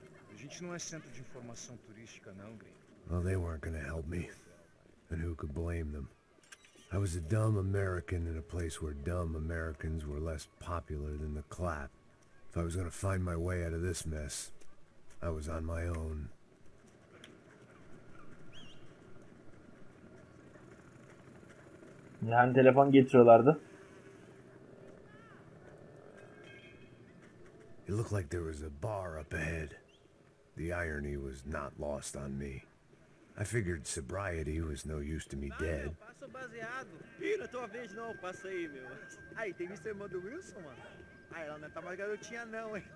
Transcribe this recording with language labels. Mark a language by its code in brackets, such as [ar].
[pt] A gente não é centro de informação turística, não, gringo. [en] Well, they weren't gonna help me. And who could blame them? I was a dumb American in a place where dumb Americans were less popular than the clap. If I was gonna find my way out of this mess, I was on my own. [tr] Yani telefon getiriyorlardı. [en] It looked like there was a bar up ahead. The irony was not lost on me. I figured sobriety was no use to me dead. [pt] Passa o baseado. Ih, não é tua vez não, passa aí, meu. Aí, tem visto a irmã do Wilson, mano? Aí, ela não tá mais garotinha não, hein?